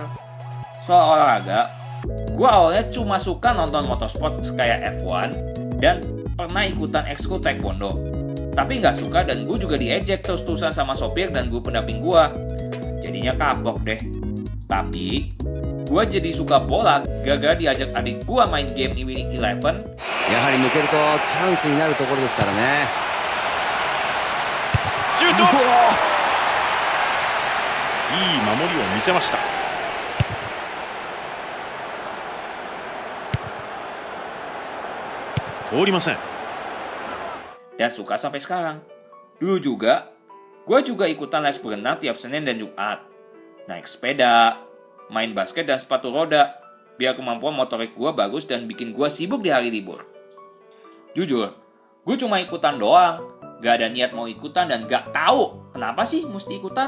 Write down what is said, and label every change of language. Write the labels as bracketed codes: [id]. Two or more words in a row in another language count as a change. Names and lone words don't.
[id] Soal olahraga, gue awalnya cuma suka nonton motorsport kayak F1 dan pernah ikutan ekskul taekwondo. Tapi nggak suka dan gue juga diejek terus-terusan sama sopir dan guru pendamping gue. Jadinya kapok deh. Tapi gue jadi suka bola gara-gara diajak adik gue main game di Winning Eleven. [ja] やはり抜けるとチャンスになるところですからね。シュート。いい守りを見せました。通りません。 [id] Dan suka sampai sekarang. Dulu juga, gue juga ikutan les berenang tiap Senin dan Jumat. Naik sepeda, main basket dan sepatu roda, biar kemampuan motorik gue bagus dan bikin gue sibuk di hari libur. Jujur, gue cuma ikutan doang, gak ada niat mau ikutan dan gak tahu kenapa sih mesti ikutan.